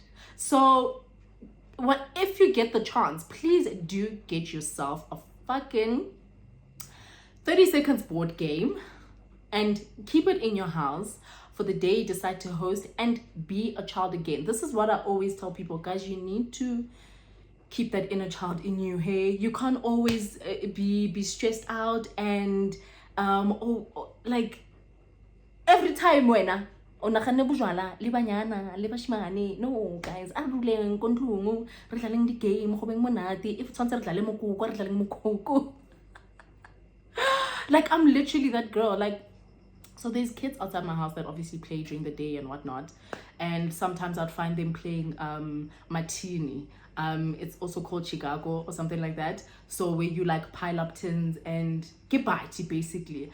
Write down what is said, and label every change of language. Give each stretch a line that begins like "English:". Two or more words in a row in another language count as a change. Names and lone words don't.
English: So, if you get the chance, please do get yourself a fucking 30 seconds board game and keep it in your house for the day you decide to host, and be a child again. This is what I always tell people, guys. You need to keep that inner child in you. Hey, you can't always be stressed out and like every time
Tswana: wena o nagane bojwala le banyana le bashimane.
English: No, guys,
Tswana: a ruleng ko ntlong re tlaleng di game go beng monate. If tshwantse re tlale mokoko re tlaleng mokoko.
English: Like, I'm literally that girl. Like, so there's kids outside my house that obviously play during the day and whatnot, and sometimes I'd find them playing Martini. It's also called Chicago or something like that. So where you like pile up tins and get bitey, basically.